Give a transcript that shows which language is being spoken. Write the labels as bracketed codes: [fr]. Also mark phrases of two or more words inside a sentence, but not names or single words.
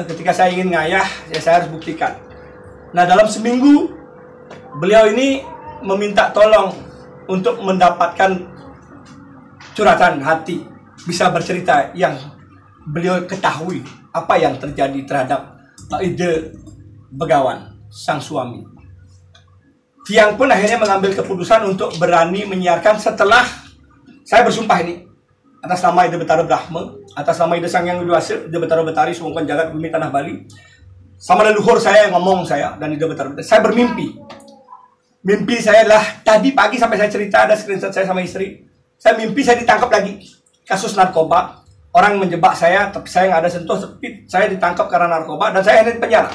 [id] Ketika saya ingin ngayah, ya saya harus buktikan. Nah, dalam seminggu beliau ini meminta tolong untuk mendapatkan curhatan hati, bisa bercerita yang beliau ketahui apa yang terjadi terhadap Ida Begawan, sang suami. Tiang pun akhirnya mengambil keputusan untuk berani menyiarkan setelah saya bersumpah ini atas nama Ida Betara Brahma, atas nama Ida Sang Yang Widiwasa, Ida Betara Betari Sungkon Jagat Bumi Tanah Bali, sama leluhur saya yang ngomong saya dan Ida Betara Betari. Saya bermimpi. Mimpi saya adalah tadi pagi sampai saya cerita, ada screenshot saya sama istri. Saya mimpi saya ditangkap lagi kasus narkoba. Orang menjebak saya, tapi saya nggak ada sentuh, tapi saya ditangkap karena narkoba dan saya di penjara.